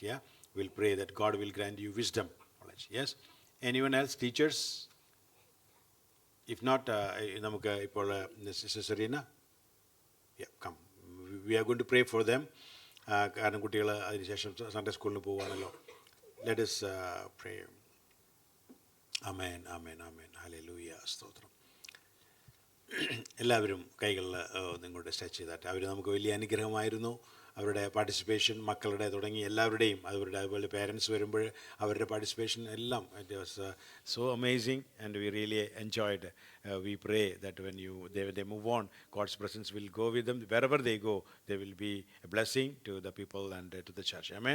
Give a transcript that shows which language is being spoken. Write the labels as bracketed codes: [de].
[en] Yeah, we'll pray that God will grant you wisdom, knowledge. Yes. Anyone else? Teachers? If not, [ml] നമുക്ക് ഇപ്പോൾ [en] Sister Serena? Yeah, come. We are going to pray for them. [ml] കാരണം കുട്ടികൾ അതിനുശേഷം Sunday സ്കൂളിൽ പോവുകയാണല്ലോ. [en] Let us pray. [ml] ആമേൻ ആമേൻ amen hallelujah സ്തോത്രം. എല്ലാവരും കൈകളിൽ നിങ്ങളുടെ സ്ട്രെച്ച് ചെയ്തിട്ട് അവർ നമുക്ക് വലിയ അനുഗ്രഹമായിരുന്നു. അവരുടെ പാർട്ടിസിപ്പേഷൻ, മക്കളുടെ തുടങ്ങി എല്ലാവരുടെയും, അതുപോലെ പേരൻസ് വരുമ്പോൾ അവരുടെ പാർട്ടിസിപ്പേഷൻ എല്ലാം [en] It was so amazing and we really enjoyed. We pray that when they move on, God's presence will go with them. Wherever they go, they will be a blessing to the people and to the church. Amen.